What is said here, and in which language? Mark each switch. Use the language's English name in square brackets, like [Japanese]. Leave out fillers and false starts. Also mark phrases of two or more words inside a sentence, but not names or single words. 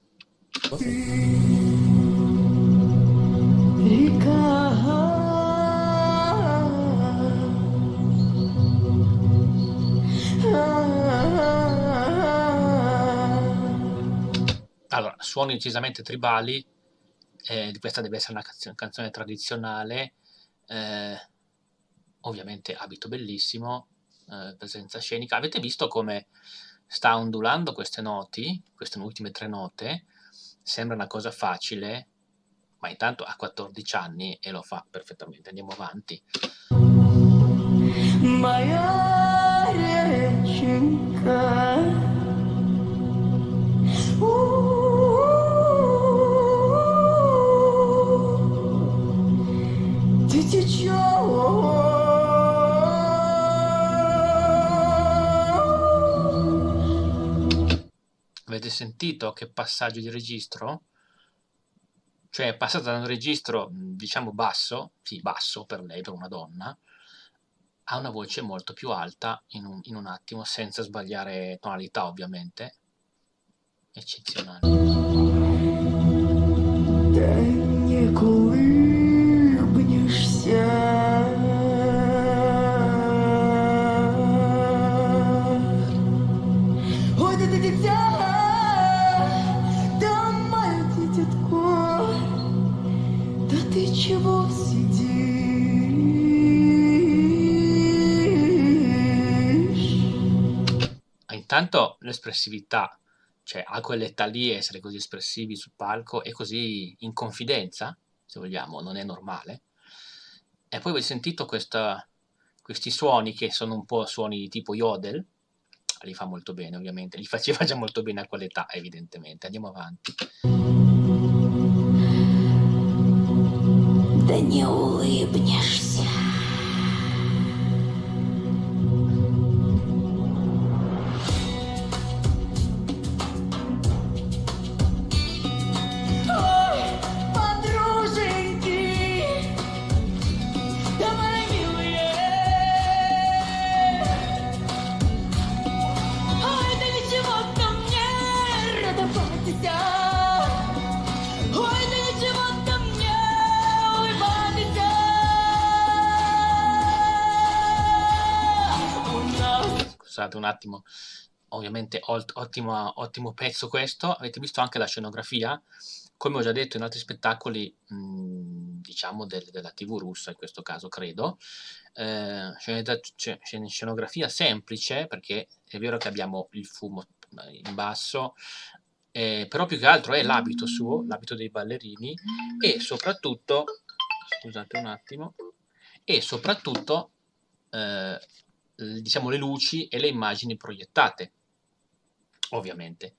[Italian] Allora, suoni decisamente tribali, questa deve essere una canzone tradizionale, ovviamente abito bellissimo, presenza scenica. Avete visto come sta ondulando queste noti, queste ultime 3 note? Sembra una cosa facile, ma intanto ha 14 anni e lo fa perfettamente. Andiamo avanti. [Russian] Моя реченька, ты течешь. [Italian] Avete sentito che passaggio di registro? Cioè è passata da un registro, diciamo basso, sì basso per lei, per una donna, a una voce molto più alta in un attimo, senza sbagliare tonalità ovviamente. Eccezionale. [Russian] Да не улыбнешься. Ой, да ты дитя, да мое дитятко, да ты чего сидишь? [Italian] Intanto l'espressività, cioè a quell'età lì essere così espressivi sul palco e così in confidenza, se vogliamo, non è normale. E poi avete sentito questi suoni che sono un po' suoni tipo yodel, li fa molto bene ovviamente, li faceva già molto bene a quell'età evidentemente. Andiamo avanti. [Russian] Да не улыбнешься. Ой, подруженьки, да мои милые. Ой, да ничего ко мне радоваться. Ой, да ничего ко мне улыбаться. У нас [Italian] Scusate un attimo, ovviamente ottimo pezzo questo. Avete visto anche la scenografia? Come ho già detto in altri spettacoli, diciamo della TV russa in questo caso credo, scenografia semplice perché è vero che abbiamo il fumo in basso, però più che altro è l'abito suo, l'abito dei ballerini e soprattutto, scusate un attimo, e soprattutto diciamo le luci e le immagini proiettate, ovviamente.